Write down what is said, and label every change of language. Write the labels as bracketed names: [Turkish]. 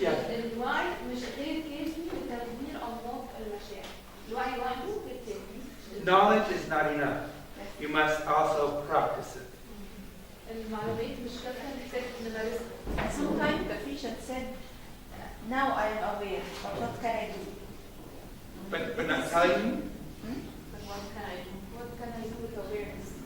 [Arabic] الوعي مش غير كافي لتغيير أنماط المشاعر. الوعي لوحده غير كافي. [English] Knowledge is not enough. You must also practice it. [Arabic] المعلومات مش كافية، محتاج نمارسها. [English] Sometimes the patient said, now I am aware, but what can I do? But not telling you? But what can I do? What can I do with awareness?